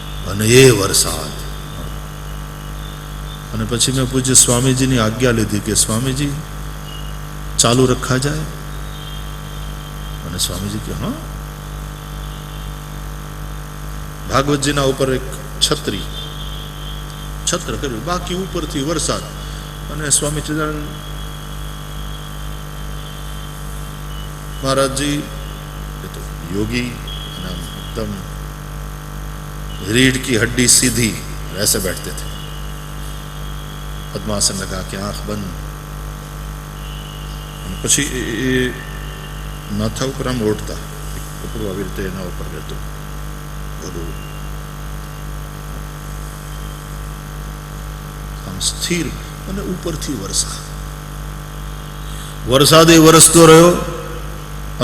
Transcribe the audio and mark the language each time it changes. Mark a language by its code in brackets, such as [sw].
[gu] અને એ વરસાદ, અને પછી મેં પૂજ્ય સ્વામીજીની આજ્ઞા લીધી કે સ્વામીજી ચાલુ રખા જાય। અને સ્વામીજી કે હા। ભાગવતજીના ઉપર એક છત્ર કર્યું, બાકી ઉપરથી વરસાદ। અને સ્વામી ચિદાનંદ મહારાજજી તો યોગી અને એકદમ [hi] रीढ़ की हड्डी सीधी, ऐसे बैठते थे, पद्मासन लगा के आंख बंद। [gu] પછી એ માથા ઉપર આમ ઓઢતા, કપડું આવી રીતે એના ઉપર રહેતું બધું આમ સ્થિર, અને ઉપરથી વરસાદ એ વરસતો રહ્યો।